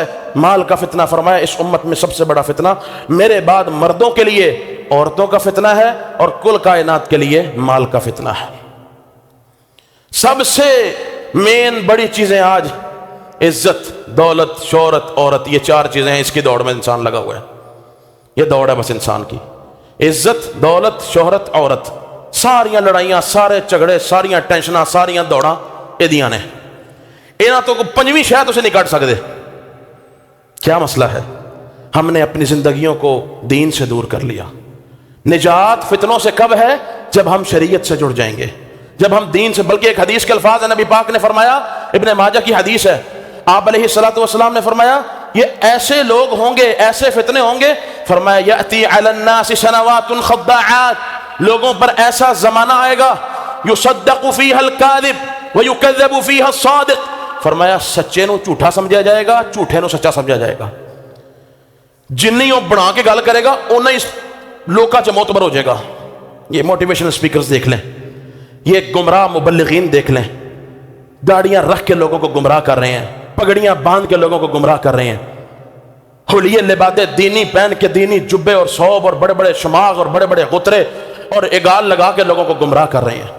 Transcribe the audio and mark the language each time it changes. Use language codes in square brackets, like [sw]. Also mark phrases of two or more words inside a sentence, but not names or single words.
[ur] مال کا فتنہ فرمایا اس امت میں سب سے بڑا فتنہ میرے بعد مردوں کے لیے عورتوں کا فتنہ ہے اور کل کائنات کے لیے مال کا فتنہ ہے. سب سے مین بڑی چیزیں آج عزت، دولت، شہرت، عورت، یہ چار چیزیں ہیں. اس کی دوڑ میں انسان لگا ہوا ہے. یہ دوڑ ہے بس انسان کی. عزت، دولت، شہرت، عورت. [pa] ساریاں لڑائیاں، سارے جھگڑے، ساریاں ٹینشناں، ساریاں دوڑاں ایدیاں نے. اینا تو پنجویں شاید اسے نہیں کاٹ سکتے. [ur] کیا مسئلہ ہے؟ ہم نے اپنی زندگیوں کو دین سے دور کر لیا. نجات فتنوں سے کب ہے؟ جب ہم شریعت سے جڑ جائیں گے، جب ہم دین سے. بلکہ ایک حدیث کے الفاظ ہیں، نبی پاک نے فرمایا، ابن ماجہ کی حدیث ہے، آپ [ar] علیہ الصلوۃ والسلام [ur] نے فرمایا یہ ایسے لوگ ہوں گے، ایسے فتنے ہوں گے، فرمایا [ar] یأتی علی الناس سنوات خداعات، [ur] لوگوں پر ایسا زمانہ آئے گا [ar] یصدق فیہا الکاذب ویکذب فیہا الصادق، [ur] فرمایا [pa] سچے نو جھوٹا [ur] سمجھا جائے گا، [pa] جھوٹے نو سچا [ur] سمجھا جائے گا. [pa] جنی وہ بنا کے گل کرے گا انہیں اس لوکا چ معتبر ہو جائے گا. [ur] یہ [en] motivational speakers [ur] دیکھ لیں، یہ گمراہ مبلغین دیکھ لیں، داڑیاں رکھ کے لوگوں کو گمراہ کر رہے ہیں، پگڑیاں باندھ کے لوگوں کو گمراہ کر رہے ہیں، حلیے لبادے دینی پہن کے، دینی جبے اور صوب اور بڑے بڑے شماغ اور بڑے بڑے غترے اور اگال لگا کے لوگوں کو گمراہ کر رہے ہیں.